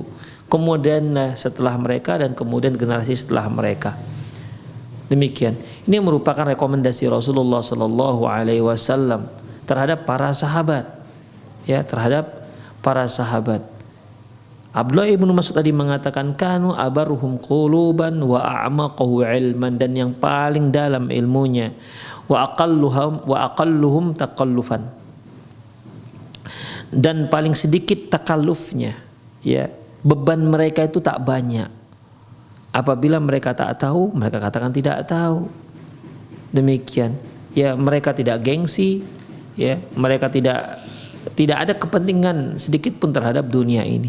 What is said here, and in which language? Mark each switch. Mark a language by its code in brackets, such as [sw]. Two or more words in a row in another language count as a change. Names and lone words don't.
[id] Kemudian setelah mereka, dan kemudian generasi setelah mereka. Demikian. Ini merupakan rekomendasi Rasulullah sallallahu alaihi wasallam terhadap para sahabat. Ya, terhadap para sahabat. Abdullah bin Mas'ud tadi mengatakan, [ar] kanu abarruhum quluban wa a'maqahu ilman, [id] dan yang paling dalam ilmunya, [ar] wa aqalluhum taqallufan, [id] dan paling sedikit takallufnya, ya, beban mereka itu tak banyak. Apabila mereka tak tahu, mereka katakan tidak tahu. Demikian, ya, mereka tidak gengsi, ya, mereka tidak ada kepentingan sedikit pun terhadap dunia ini.